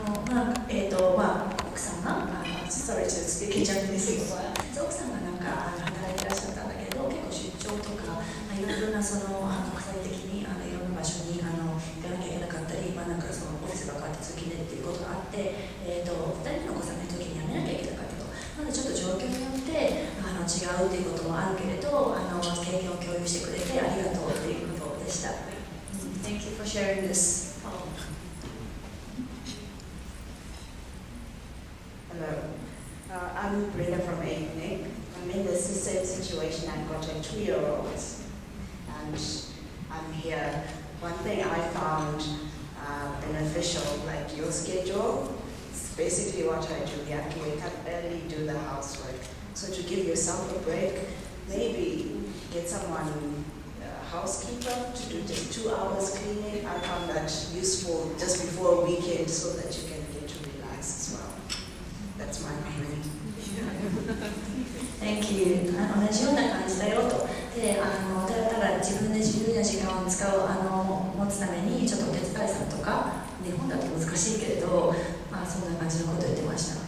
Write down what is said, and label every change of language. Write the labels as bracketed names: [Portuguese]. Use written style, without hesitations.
[Japanese] 奥さんが、 [English] sorry to speak in Japanese [Japanese] 奥さんが働いてらっしゃったんだけど、結構出張とか、いろいろな国際的にいろんな場所に行かなきゃいけなかったり、オフィスが変わって通勤でっていうことがあって、2人のお子さんの時に辞めなきゃいけなかったと。なのでちょっと状況によって違うっていうこともあるけれど、経験を共有してくれてありがとうっていうことでした。 [English] Thank you for sharing this. Hello, I'm Brenda from APRICOT. I'm in the same situation. I've got a 2-year-old, and I'm here. One thing I found beneficial, like your schedule, it's basically what I do. You wake up early, do the housework. So to give yourself a break, maybe get someone, housekeeper, to do just 2 hours cleaning. I found that useful just before a weekend so that you can get to relax as well. That's my opinion. Thank you. [Japanese] 同じような感じだよと。で、ただ自分で自由な時間を持つためにちょっとお手伝いさんとか、日本だと難しいけれど、そんな感じのことを言ってました。